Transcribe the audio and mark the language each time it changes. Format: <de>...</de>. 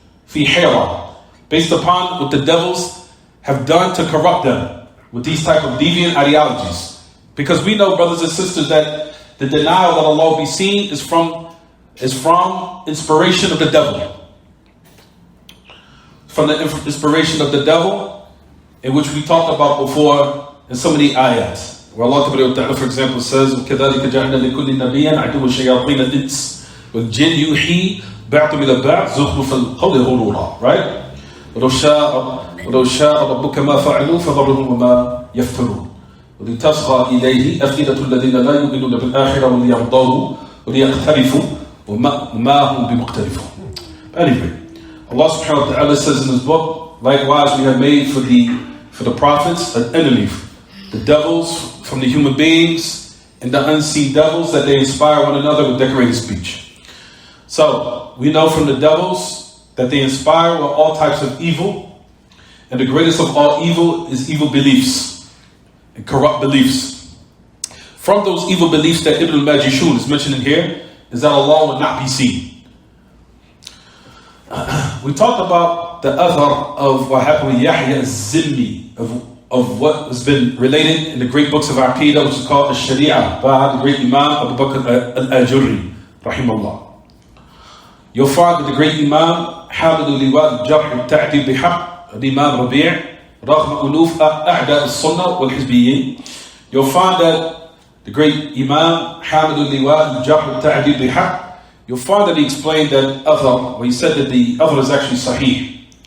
<en>Fi hira, based upon what the devils have done to corrupt them with these type of deviant ideologies. Because we know, brothers and sisters, that the denial that Allah will be seen is from inspiration of the devil. From the inspiration of the devil, in which we talked about before in so many ayats. Where Allah, for example, says,</en> <ar>وَكَذَلِكَ جَعْلْنَا لِكُلِّ نَبِيًّا عَدُوًّا شَيَاطِينَ الْإِنسِ وَالْجِنِّ يُوحِي بَعْضُهُمْ إِلَى بَعْضٍ زُخْرُفَ الْقَوْلِ غُرُورًا.</ar> <en>Right?</en> <ar>ولو شاء ربك ما فعلوا فذرهم وما يفترون ولتصغى إليه أفئدة الذين لا يؤمنون بالآخرة وليرضوه وليقترفوا وما هم بمقترفون.</ar> <en>Anyway, Allah subhanahu wa ta'ala says in His book, likewise we have made for the prophets an enemy, the devils from the human beings and the unseen devils, that they inspire one another with decorated speech. So we know from the devils that they inspire with all types of evil. And the greatest of all evil is evil beliefs and corrupt beliefs. From those evil beliefs that Ibn al-Majishun is mentioning here is that Allah will not be seen. We talked about the athar of what happened with Yahya al-Zimmi, of what has been related in the great books of Aqidah, which is called Al-Sharia, by the great Imam Abu Bakr al-Ajurri, rahimahullah. You'll find that the great Imam</en> <ar>حامل لواء الجرح والتعديل بحق الإمام ربيع رغم ألوف أعداء السنة والحزبيين.</ar> <en>You'll find that the great Imam</en> <ar>حامل لواء الجرح والتعديل بحق,</ar> <en>you'll find that he explained that other, when he said that the other is actually sahih.</en>